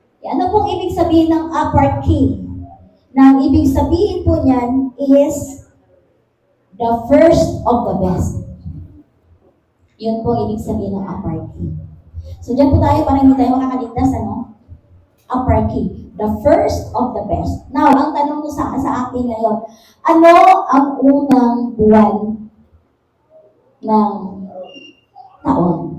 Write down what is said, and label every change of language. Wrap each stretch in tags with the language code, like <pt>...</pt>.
<tl>Ano pong ibig sabihin ng aparki? Nang ibig sabihin po niyan</tl> <en>is the first of the best.</en> <tl>Yun po ibig sabihin ng aparki. So dyan po tayo para hindi tayo makakaligtas, ano? Aparki.</tl> <en>The first of the best. Now,</en> <tl>ang tanong ko sa akin ngayon, ano ang unang buwan ng taon?</tl>